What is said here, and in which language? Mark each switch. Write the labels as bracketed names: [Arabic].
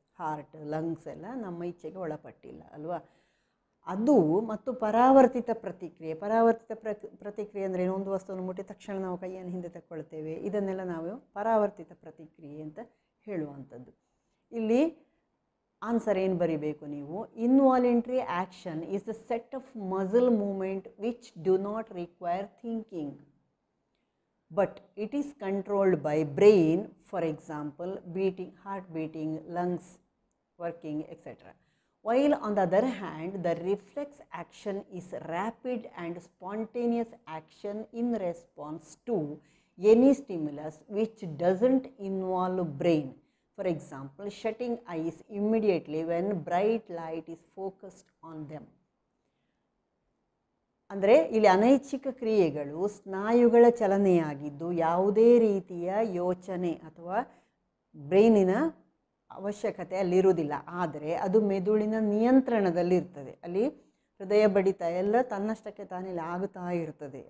[Kannada] Heart, lungs ಎಲ್ಲ ನಮ್ಮ ಇಚ್ಛೆಗೆ ಒಳಪಟ್ಟಿಲ್ಲ ಅಲ್ವಾ? ಅದು ಮತ್ತು ಪರಾವರ್ತಿತ ಪ್ರತಿಕ್ರಿಯೆ. ಪರಾವರ್ತಿತ ಪ್ರತಿಕ್ರಿಯೆ ಅಂದರೆ ಒಂದು ವಸ್ತುವನ್ನು ಮುಟ್ಟಿದ ತಕ್ಷಣ ನಾವು ಕೈಯನ್ನು ಹಿಂದೆ ತಗೊಳ್ತೇವೆ. ಇದನ್ನೆಲ್ಲ ನಾವು ಪರಾವರ್ತಿತ ಪ್ರತಿಕ್ರಿಯೆ ಅಂತ ಹೇಳುವಂಥದ್ದು. ಇಲ್ಲಿ ಆನ್ಸರ್ ಏನು ಬರಿಬೇಕು ನೀವು? [English] Involuntary action is the set of muscle movement which do not require thinking but it is controlled by brain, for example beating, heart beating, lungs working, etc. While on the other hand the reflex action is rapid and spontaneous action in response to any stimulus which doesn't involve brain. For example, shutting eyes immediately when bright light is focused on them. [Kannada] ಅಂದರೆ ಇಲ್ಲಿ ಅನೈಚ್ಛಿಕ ಕ್ರಿಯೆಗಳು ಸ್ನಾಯುಗಳ ಚಲನೆಯಾಗಿದ್ದು ಯಾವುದೇ ರೀತಿಯ ಯೋಚನೆ ಅಥವಾ ಬ್ರೈನಿನ ಅವಶ್ಯಕತೆ ಅಲ್ಲಿರುವುದಿಲ್ಲ. ಆದರೆ ಅದು ಮೆದುಳಿನ ನಿಯಂತ್ರಣದಲ್ಲಿರ್ತದೆ. ಅಲ್ಲಿ ಹೃದಯ ಬಡಿತ ಎಲ್ಲ ತನ್ನಷ್ಟಕ್ಕೆ ತಾನೇ ಆಗುತ್ತಾ ಇರ್ತದೆ.